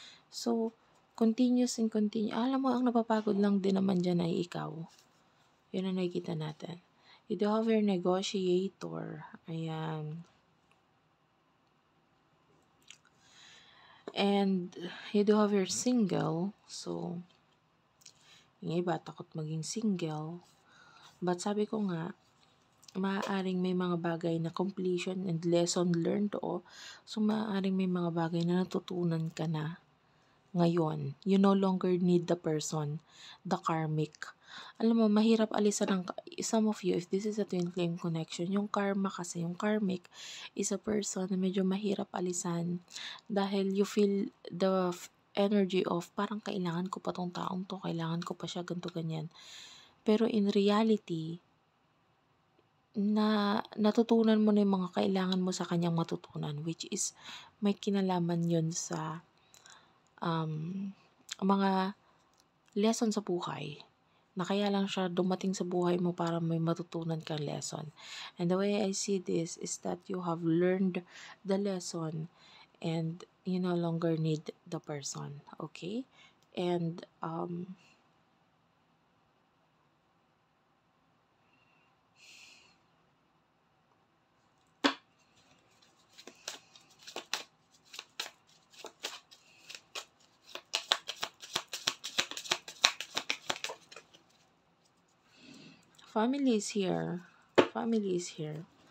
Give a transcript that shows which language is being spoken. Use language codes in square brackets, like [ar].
[en] So, continuous and continue. [tl] Alam mo, ang napapagod lang din naman dyan ay ikaw. Yun ang nakikita natin. [en] You do have your negotiator. [tl] Ayan. [en] And you do have your single. [tl] So, yung iba, takot maging single. But sabi ko nga, maaaring may mga bagay na [en] completion and lesson learned [tl] o. So, maaaring may mga bagay na natutunan ka na ngayon. [en] You no longer need the person, the karmic. [tl] Alam mo, mahirap alisan ng, [en] some of you, if this is a twin flame connection, [tl] yung karma kasi, yung karmic is a person na medyo mahirap alisan dahil [en] you feel the energy of [tl] parang kailangan ko pa tong taong to, kailangan ko pa siya, ganito, ganyan. Pero in reality, na natutunan mo na yung mga kailangan mo sa kanyang matutunan, which is may kinalaman yun sa mga lesson sa buhay na kaya lang siya dumating sa buhay mo para may matutunan kang lesson. [en] And the way I see this is that you have learned the lesson and you no longer need the person, okay? And family is here. Family is here.